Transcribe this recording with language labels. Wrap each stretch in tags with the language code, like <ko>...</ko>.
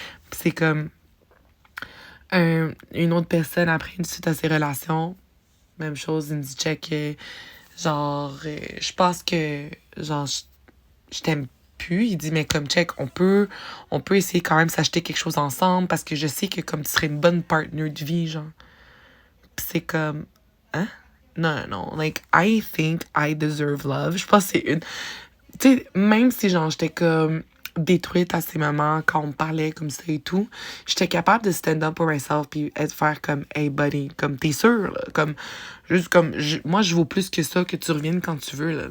<fr>Puis c'est comme une autre personne après une suite à ses relations. Même chose, il me dit check, genre, je pense que, genre, je t'aime plus. Il dit, mais comme check, on peut essayer quand même s'acheter quelque chose ensemble parce que je sais que comme tu serais une bonne partenaire de vie, genre. Puis c'est comme, hein? Non.</fr> <en>Like, I think I deserve love.</en> <fr>Je pense que c'est une... Tu sais, même si, genre, j'étais comme détruite à ces moments, quand on me parlait comme ça et tout, j'étais capable de</fr> <en>stand up for myself</en> <fr>puis faire comme, hey, buddy, comme, t'es sûr, là? Comme, juste comme, moi, je vaux plus que ça, que tu reviennes quand tu veux, là.</fr>